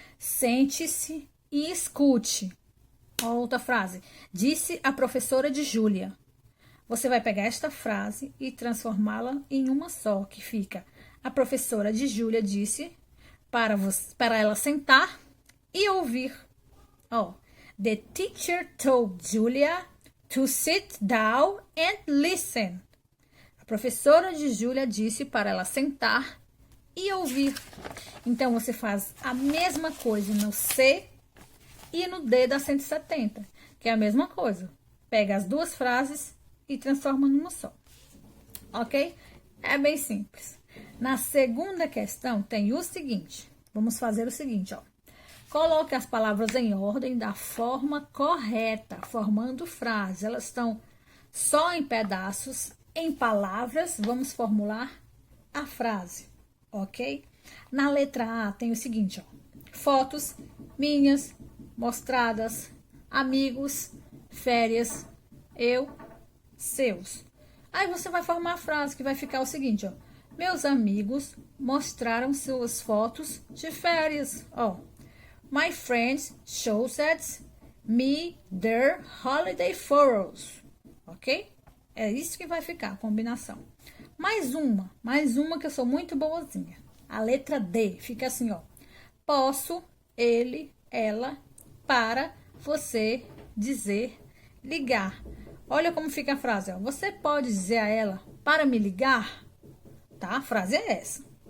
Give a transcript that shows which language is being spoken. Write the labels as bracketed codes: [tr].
[pt] Sente-se e escute. Outra frase. Disse a professora de Júlia. Você vai pegar esta frase e transformá-la em uma só, que fica: a professora de Júlia disse para ela sentar e ouvir. [en] Ó, the teacher told Julia to sit down and listen. [pt] A professora de Júlia disse para ela sentar e ouvir. Então, você faz a mesma coisa no C e no D da 170, que é a mesma coisa. Pega as duas frases e transforma numa só. Ok? É bem simples. Na segunda questão, tem o seguinte. Vamos fazer o seguinte, ó. Coloque as palavras em ordem da forma correta, formando frases. Elas estão só em pedaços, em palavras. Vamos formular a frase, ok? Na letra A tem o seguinte, ó. Fotos minhas, mostradas, amigos, férias, eu, seus. Aí você vai formar a frase que vai ficar o seguinte, ó. Meus amigos mostraram suas fotos de férias, ó. [en] My friends showed me their holiday photos, ok? [pt] É isso que vai ficar a combinação. Mais uma que eu sou muito boazinha. A letra D fica assim, ó. Posso, ele, ela, para, você, dizer, ligar. Olha como fica a frase, ó. Você pode dizer a ela para me ligar? Tá? A frase é essa.